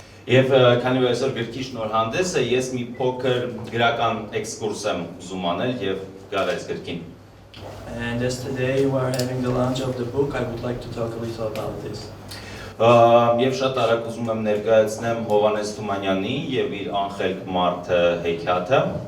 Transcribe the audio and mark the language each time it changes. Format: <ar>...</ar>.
<hy>Եվ քանի որ այսօր գրքի շնորհանդեսը, ես մի փոքր գրական էքսկուրս եմ ուզում անել և գալ այս գրքին։</hy> <en>And as today we are having the launch of the book, I would like to talk a little about this.</en> <hy>Եվ շատ արագ ուզում եմ ներկայացնեմ Հովհաննես Թումանյանի և իր անխելք մարդը հեքիաթը։</hy>